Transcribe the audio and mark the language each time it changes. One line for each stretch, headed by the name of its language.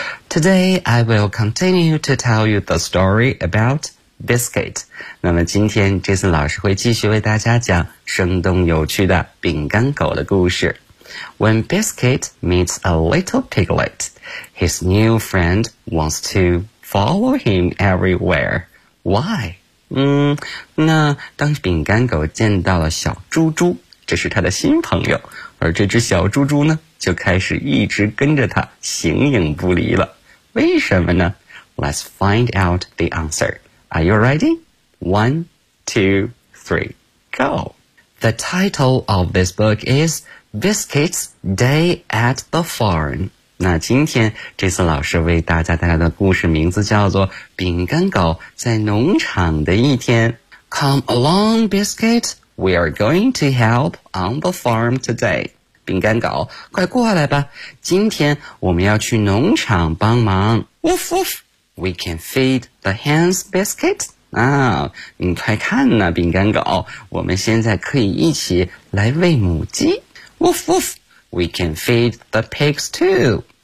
English: Today, I will continue to tell you the story about biscuit.
Chinese: 那么今天 Jason 老师会继续为大家讲生动有趣的饼干狗的故事。
English: When Biscuit meets a little piglet, his new friend wants to follow him everywhere. Why?
Chinese: 那当饼干狗见到了小猪猪，这是他的新朋友，而这只小猪猪呢，就开始一直跟着他，形影不离了。为什么呢？
English: Let's find out the answer. Are you ready? One, two, three, go! The title of this book is Biscuits Day at the Farm.
Chinese: 那今天这次老师为大家带来的故事名字叫做饼干狗在农场的一天。
English: Come along, Biscuit. We are going to help on the farm today.
Chinese: 饼干狗，快过来吧，今天我们要去农场帮忙。
English: Woof woof, we can feed the hens, Biscuit.
Chinese: 啊，你快看呐，饼干狗，我们现在可以一起来喂母鸡。
English: Woof woof, we can feed the pigs too.